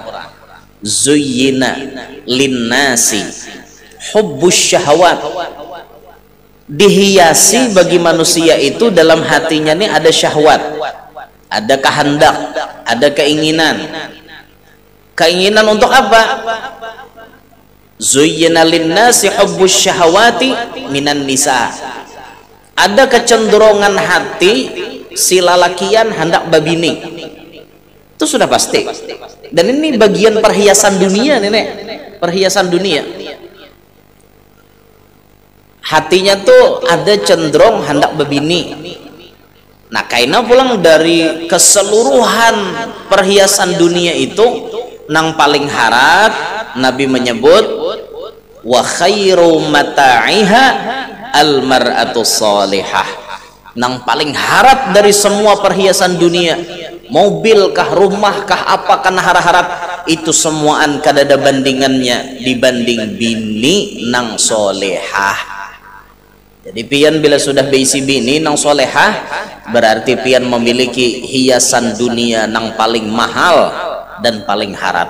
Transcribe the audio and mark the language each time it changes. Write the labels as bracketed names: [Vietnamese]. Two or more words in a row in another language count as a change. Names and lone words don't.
[Arabic] Zuyyina linnasi hubbus syahwat, [Indonesian] dihiasi bagi manusia itu dalam hatinya nih ada syahwat, ada kehendak, ada keinginan. Keinginan untuk apa? [Arabic] Zuyyina linnasi hubbus syahawati minan nisa. [Banjar] Ada kecenderungan hati si lalakian hendak babini, itu sudah pasti. [Indonesian] Dan ini bagian perhiasan dunia, nenek, perhiasan dunia. [Banjar] hatinya tuh ada cenderung hendak bebini. Nah kaina pulang dari keseluruhan perhiasan dunia itu nang paling harap Nabi menyebut [Arabic] wa khairu mata'iha al mar'atu salihah. [Banjar] Nang paling harap dari semua perhiasan dunia, mobil kah, rumah kah, apa kan harap itu semuaan kadada bandingannya dibanding bini nang solehah. Jadi pian bila sudah beisi bini nang solehah, berarti pian memiliki hiasan dunia nang paling mahal dan paling harap.